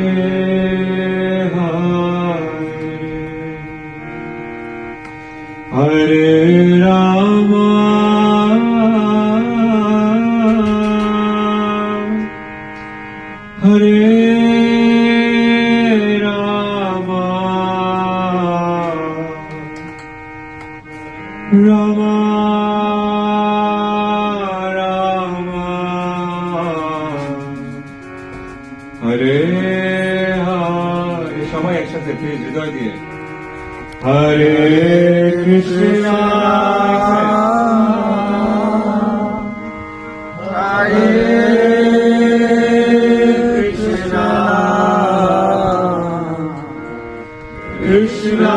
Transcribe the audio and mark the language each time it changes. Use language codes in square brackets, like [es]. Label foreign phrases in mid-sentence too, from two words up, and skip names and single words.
[sa] Hare, Hare Rama, Hare Rama, Rama Rama, Hare Hare. [bn] সবাই একসাথে প্লিজ হৃদয় দিয়ে হরে কৃষ্ণ, হরে কৃষ্ণ, কৃষ্ণ